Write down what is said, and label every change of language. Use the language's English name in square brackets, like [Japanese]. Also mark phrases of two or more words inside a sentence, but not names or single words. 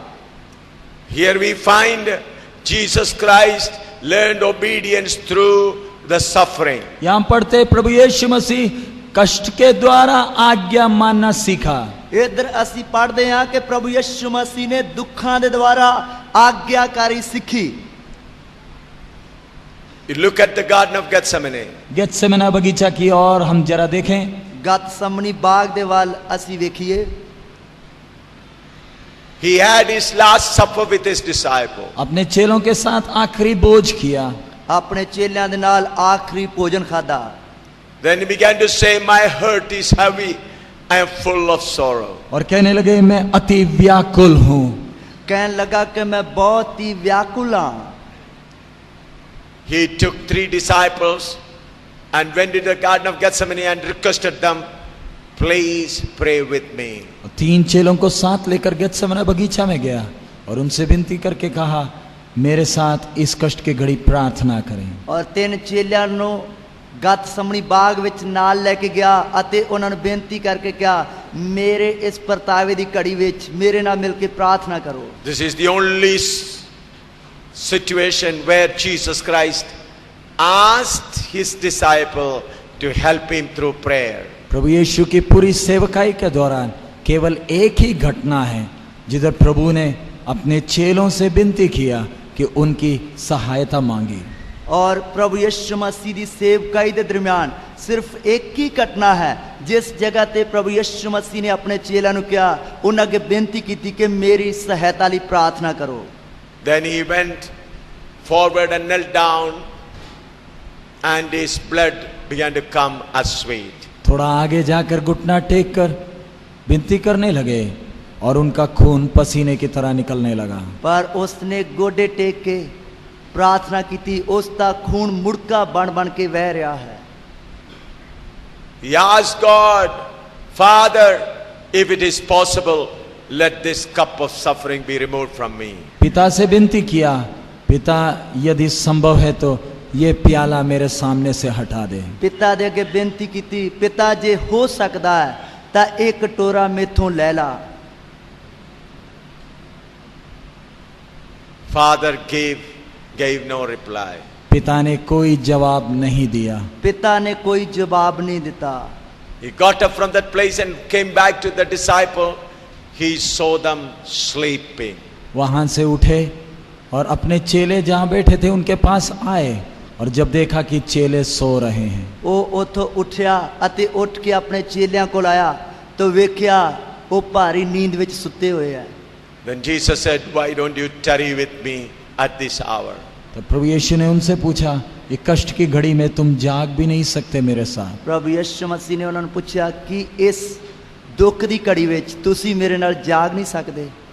[English] Here we find Jesus Christ learned obedience through the suffering. [Hindi] यहाँ पढ़ते प्रभु यीशु मसीह कष्ट के द्वारा आज्ञा मानना सीखा। [Punjabi] इधर ਅਸੀਂ ਪੜ੍ਹਦੇ ਹਾਂ ਕਿ ਪ੍ਰਭੂ ਯਿਸੂ ਮਸੀਹ ਨੇ ਦੁੱਖਾਂ ਦੇ ਦੁਆਰਾ ਆਗਿਆਕਾਰੀ ਸਿੱਖੀ। [English] You look at the Garden of Gethsemane. [Hindi] गेत्सेमना बगीचा की और हम जरा देखें। [Punjabi] ਗਤਸਮਨੀ ਬਾਗ ਦੇ ਵੱਲ ਅਸੀਂ ਵੇਖੀਏ। [English] He had his last supper with his disciple. [Hindi] अपने चेलों के साथ आखिरी बोझ किया। [Punjabi] ਆਪਣੇ ਚੇਲਿਆਂ ਦੇ ਨਾਲ ਆਖਰੀ ਭੋਜਨ ਖਾਦਾ। [English] Then he began to say, my heart is heavy, I am full of sorrow. [Hindi] और कहने लगे मैं अति व्याकुल हूं। [Punjabi] ਕਹਿਣ ਲੱਗਾ ਕਿ ਮੈਂ ਬਹੁਤ ਹੀ ਵਿਆਕੁਲ ਹਾਂ। [English] He took 3 disciples and went into the Garden of Gethsemane and requested them, please pray with me. [Hindi] 3 चेलों को साथ लेकर गेत्सेमना बगीचा में गया और उनसे विनती करके कहा मेरे साथ इस कष्ट की घड़ी प्रार्थना करें। [Punjabi] ਔਰ 3 ਚੇਲਿਆਂ ਨੂੰ ਗਤਸਮਨੀ ਬਾਗ ਵਿੱਚ ਨਾਲ ਲੈ ਕੇ ਗਿਆ ਅਤੇ ਉਹਨਾਂ ਨੂੰ ਬੇਨਤੀ ਕਰਕੇ ਕਿਹਾ ਮੇਰੇ ਇਸ ਪਰਤਾਵੇ ਦੀ ਘੜੀ ਵਿੱਚ ਮੇਰੇ ਨਾਲ ਮਿਲ ਕੇ ਪ੍ਰਾਰਥਨਾ ਕਰੋ। [English] This is the only situation where Jesus Christ asked his disciple to help him through prayer. [Hindi] प्रभु यीशु की पूरी सेवकाई के दौरान केवल एक ही घटना है जिधर प्रभु ने अपने चेलों से विनती किया कि उनकी सहायता मांगी। और प्रभु यीशु मसीह [Punjabi] ਦੀ ਸੇਵਕਾਈ ਦੇ ਦਰਮਿਆਨ ਸਿਰਫ ਇੱਕ ਹੀ ਘਟਨਾ ਹੈ ਜਿਸ ਜਗ੍ਹਾ ਤੇ ਪ੍ਰਭੂ ਯਿਸੂ ਮਸੀਹ ਨੇ ਆਪਣੇ ਚੇਲਿਆਂ ਨੂੰ ਕਿਹਾ ਉਹਨਾਂ ਅੱਗੇ ਬੇਨਤੀ ਕੀਤੀ ਕਿ ਮੇਰੀ ਸਹਾਇਤਾ ਲਈ ਪ੍ਰਾਰਥਨਾ ਕਰੋ। [English] Then he went forward and knelt down and his blood began to come as sweat. [Hindi] थोड़ा आगे जाकर घुटना टेक कर विनती करने लगे और उनका खून पसीने की तरह निकलने लगा। [Punjabi] ਪਰ ਉਸਨੇ ਗੋਡੇ ਟੇਕ ਕੇ ਪ੍ਰਾਰਥਨਾ ਕੀਤੀ, ਉਸ ਦਾ ਖੂਨ ਮੁੜਕਾ ਬਣ ਕੇ ਵਹਿ ਰਿਹਾ ਹੈ। [English] He asked God, Father, if it is possible, let this cup of suffering be removed from me. [Hindi] पिता से विनती किया, पिता यदि संभव है तो ये प्याला मेरे सामने से हटा दे। [Punjabi] ਪਿਤਾ ਦੇ ਅੱਗੇ ਬੇਨਤੀ ਕੀਤੀ, ਪਿਤਾ ਜੇ ਹੋ ਸਕਦਾ ਹੈ ਤਾਂ ਇਹ ਕਟੋਰਾ ਮੇਥੋਂ ਲੈ ਲਾ। [English] Father gave no reply. [Hindi] पिता ने कोई जवाब नहीं दिया। [Punjabi] ਪਿਤਾ ਨੇ ਕੋਈ ਜਵਾਬ ਨਹੀਂ ਦਿੱਤਾ। [English] He got up from that place and came back to the disciple. He saw them sleeping. [Hindi] वहां से उठे और अपने चेले जहां बैठे थे उनके पास आए, और जब देखा कि चेले सो रहे हैं, [Punjabi] ਉਹ ਉੱਥੋਂ ਉੱਠਿਆ ਅਤੇ ਉੱਠ ਕੇ ਆਪਣੇ ਚੇਲਿਆਂ ਕੋਲ ਆਇਆ ਤਾਂ ਵੇਖਿਆ ਉਹ ਭਾਰੀ ਨੀਂਦ ਵਿੱਚ ਸੁੱਤੇ ਹੋਏ ਆ। [English] Then Jesus said, why don't you tarry with me at this hour? [Hindi] तो प्रभु यीशु ने उनसे पूछा, ये कष्ट की घड़ी में तुम जाग भी नहीं सकते मेरे साथ? [Punjabi] ਪ੍ਰਭੂ ਯਿਸੂ ਮਸੀਹ ਨੇ ਉਹਨਾਂ ਨੂੰ ਪੁੱਛਿਆ ਕਿ ਇਸ ਦੁੱਖ ਦੀ ਘੜੀ ਵਿੱਚ ਤੁਸੀਂ ਮੇਰੇ ਨਾਲ ਜਾਗ ਨਹੀਂ ਸਕਦੇ?